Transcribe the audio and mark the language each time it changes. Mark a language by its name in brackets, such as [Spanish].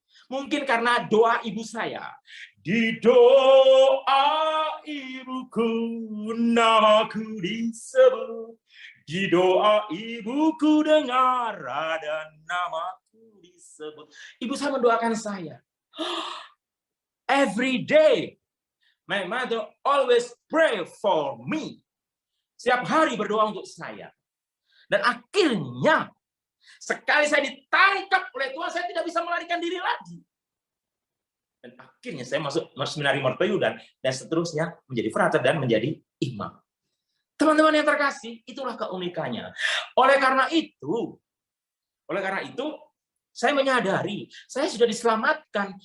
[Indonesian] Mungkin karena doa ibu saya. Di doa ibuku, namaku disebut. Di doa ibuku dengar ada namaku disebut. Ibu saya mendoakan saya. [English] Every day, my mother always pray for me. [Indonesian] Setiap hari berdoa untuk saya. Dan akhirnya, sekali saya ditangkap oleh Tuhan, saya tidak bisa melarikan diri lagi. Dan akhirnya saya masuk seminari Mertoyudan dan seterusnya menjadi frater dan menjadi imam. Teman-teman yang terkasih, itulah keunikannya. Oleh karena itu, saya menyadari, saya sudah diselamatkan.